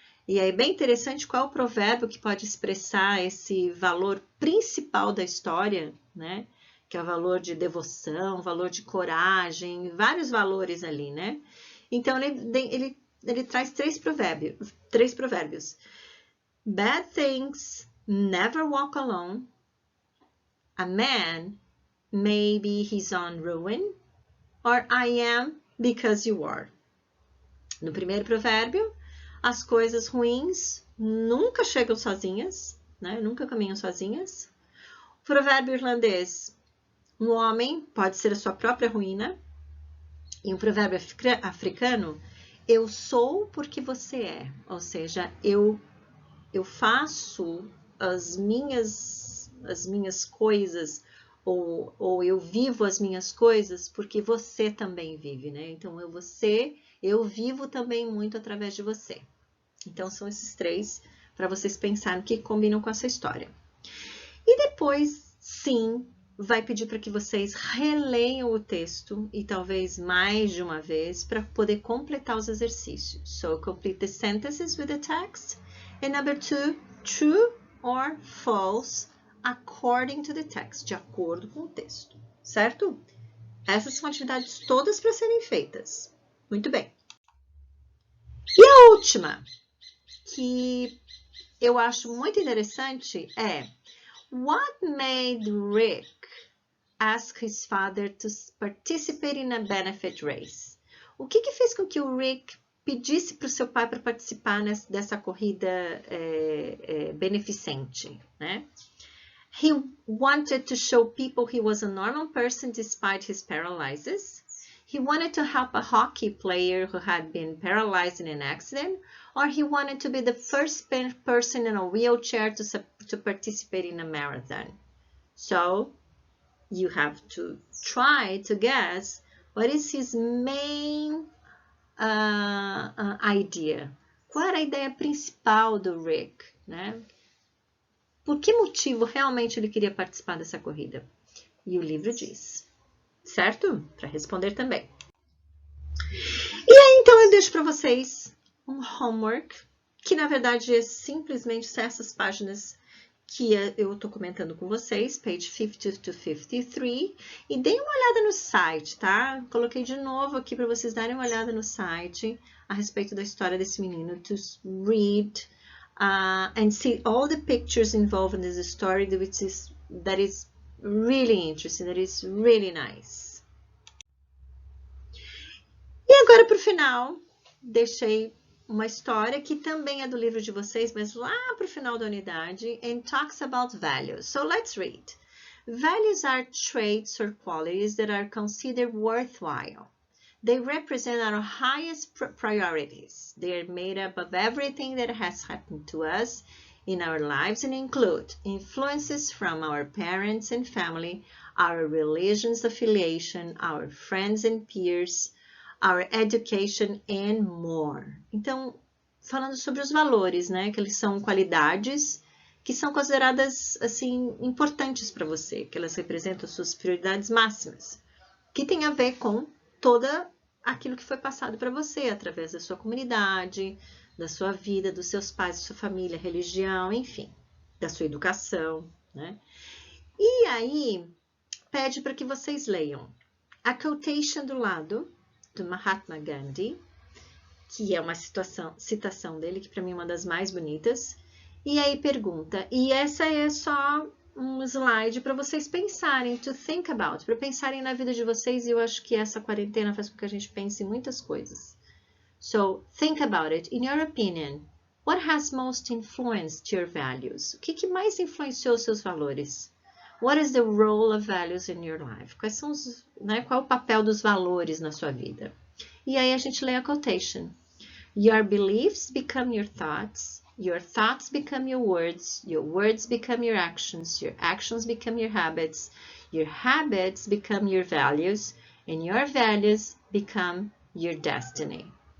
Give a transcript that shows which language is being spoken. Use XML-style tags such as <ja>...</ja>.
<pt>E aí, bem interessante qual é o provérbio que pode expressar esse valor principal da história, né? Que é o valor de devoção, valor de coragem, vários valores ali, né? Então, ele traz três provérbios.</pt> <en>Bad things never walk alone. A man may be his own ruin. Or I am because you are.</en> <pt>No primeiro provérbio, as coisas ruins nunca chegam sozinhas, né? Nunca caminham sozinhas. O provérbio irlandês, um homem pode ser a sua própria ruína. E um provérbio africano, eu sou porque você é. Ou seja, eu faço as minhas coisas, ou eu vivo as minhas coisas porque você também vive, né? Então, eu vivo também muito através de você. Então, são esses três para vocês pensarem que combinam com essa história. E depois, sim, vai pedir para que vocês releiam o texto e talvez mais de uma vez para poder completar os exercícios.</pt> <en>So, complete the sentences with the text. And number 2, true or false according to the text,</en> <pt>de acordo com o texto, certo? Essas são atividades todas para serem feitas. Muito bem. E a última, que eu acho muito interessante, é</pt> <en>What made Rick ask his father to participate in a benefit race?</en> <pt>O que fez com que o Rick pedisse para o seu pai para participar dessa corrida beneficente, né?</pt> <en>He wanted to show people he was a normal person despite his paralysis. He wanted to help a hockey player who had been paralyzed in an accident, or he wanted to be the first person in a wheelchair to participate in a marathon. So, you have to try to guess what is his main idea.</en> <pt>Qual era a ideia principal do Rick, né? Por que motivo realmente ele queria participar dessa corrida? E o livro diz, certo? Para responder também. E aí, então, eu deixo para vocês um homework, que na verdade é simplesmente essas páginas que eu estou comentando com vocês,</pt> <en>page 50 to 53,</en> <pt>e deem uma olhada no site, tá? Coloquei de novo aqui para vocês darem uma olhada no site a respeito da história desse menino,</pt> <en>to read and see all the pictures involved in this story, that is really interesting, that is really nice.</en> <pt>E agora, para o final, deixei uma história que também é do livro de vocês, mas lá para o final da unidade,</pt> <en>and talks about values. So let's read. Values are traits or qualities that are considered worthwhile. They represent our highest priorities. They are made up of everything that has happened to us in our lives and include influences from our parents and family, our religion's affiliation, our friends and peers, our education and more.</en> <pt>Então, falando sobre os valores, né? Que eles são qualidades que são consideradas, assim, importantes para você, que elas representam suas prioridades máximas, que tem a ver com toda aquilo que foi passado para você, através da sua comunidade, da sua vida, dos seus pais, da sua família, religião, enfim, da sua educação, né? E aí, pede para que vocês leiam a quotation do lado, do Mahatma Gandhi, que é uma citação dele, que para mim é uma das mais bonitas, e aí pergunta, e essa é só um slide para vocês pensarem,</pt> <en>to think about,</en> <pt>para pensarem na vida de vocês, e eu acho que essa quarentena faz com que a gente pense em muitas coisas.</pt> <en>So, think about it. In your opinion, what has most influenced your values?</en> <pt>O que mais influenciou seus valores?</pt> <en>What is the role of values in your life?</en> <pt>Quais são os, né, qual é o papel dos valores na sua vida? E aí a gente lê a quotation.</pt> <en>Your beliefs become your thoughts become your words become your actions become your habits become your values, and your values become your destiny.</en>